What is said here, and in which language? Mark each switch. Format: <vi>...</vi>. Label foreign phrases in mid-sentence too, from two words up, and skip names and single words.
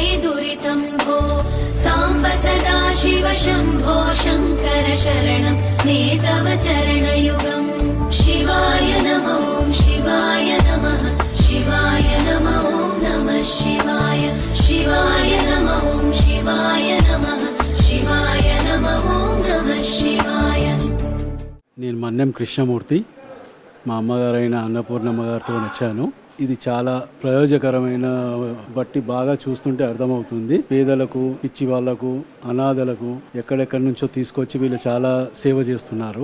<sa>दुरितं भो साम्ब सदा शिव शम्भो शङ्कर शरणं मे तव चरणयुगम् शिवाय नमो शिवाय नमः शिवाय नमो नमः शिवाय शिवाय नमो शिवाय नमः शिवाय नमो नमः शिवाय.</sa> <te>నేను మన్నెం కృష్ణమూర్తి, మా అమ్మగారైన అన్నపూర్ణమ్మ గారితో వచ్చాను. ఇది చాలా ప్రయోజకరమైన బట్టి బాగా చూస్తుంటే అర్థమవుతుంది. పేదలకు, పిచ్చి వాళ్లకు, అనాథలకు ఎక్కడెక్కడి నుంచో తీసుకొచ్చి వీళ్ళు చాలా సేవ చేస్తున్నారు.</te>